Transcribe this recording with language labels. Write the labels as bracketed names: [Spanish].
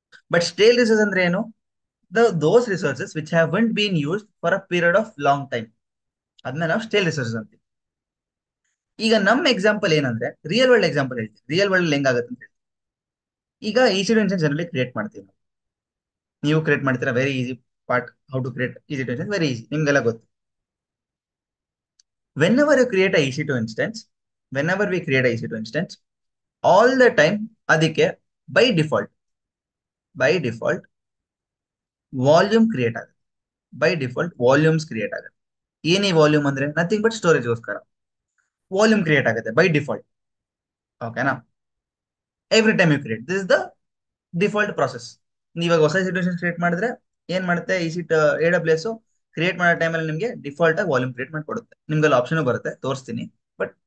[Kannada] But stale resource ಅಂದ್ರೆ ಏನು, [English] those resources which haven't been used for a period of long time, [Kannada] ಅದನ್ನ ನಾವು stale resources ಅಂತೀವಿ. ಈಗ ನಮ್ಮ ಎಕ್ಸಾಂಪಲ್ ಏನಂದ್ರೆ ರಿಯಲ್ ವರ್ಲ್ಡ್ ಎಕ್ಸಾಂಪಲ್ ಹೇಳ್ತೀವಿ. ರಿಯಲ್ ವರ್ಲ್ಡ್ ಹೆಂಗಾಗುತ್ತೆ ಅಂತ ಹೇಳಿ, ಈಗ EC2 ಇನ್ಸ್ಟೆನ್ಸ್ ಜನರಲಿ ಕ್ರಿಯೇಟ್ ಮಾಡ್ತೀವಿ ನಾವು. ನೀವು ಕ್ರಿಯೇಟ್ ಮಾಡ್ತೀರಾ, very easy part. [English] how to create EC2 instance, [Kannada] very easy, ನಿಮ್ಗೆಲ್ಲ ಗೊತ್ತು. [English] whenever you create a EC2 instance, whenever we create a EC2 instance, all the time [Kannada] ಅದಕ್ಕೆ ಬೈ ಡಿಫಾಲ್ಟ್ ವಾಲ್ಯೂಮ್ ಕ್ರಿಯೇಟ್ ಆಗುತ್ತೆ. By default volumes create ಆಗುತ್ತೆ. ಏನೇ volume ಅಂದ್ರೆ nothing but ಸ್ಟೋರೇಜ್ಗೋಸ್ಕರ volume create ಆಗುತ್ತೆ by default. ಓಕೆನಾ? [English] Every time you create, this is the default process. [Kannada] ನೀವಾಗ ಹೊಸ situation create ಮಾಡಿದ್ರೆ ಏನ್ ಮಾಡುತ್ತೆ, AWS ಕ್ರಿಯೇಟ್ ಮಾಡೋ ಟೈಮಲ್ಲಿ ನಿಮಗೆ ಡಿಫಾಲ್ಟ್ ಆಗಿ ವಾಲ್ಯೂಮ್ ಕ್ರಿಯೇಟ್ ಮಾಡಿಕೊಡುತ್ತೆ. ನಿಮ್ಗೆಲ್ಲ ಆಪ್ಷನ್ ಬರುತ್ತೆ, ತೋರಿಸ್ತೀನಿ. ಬಟ್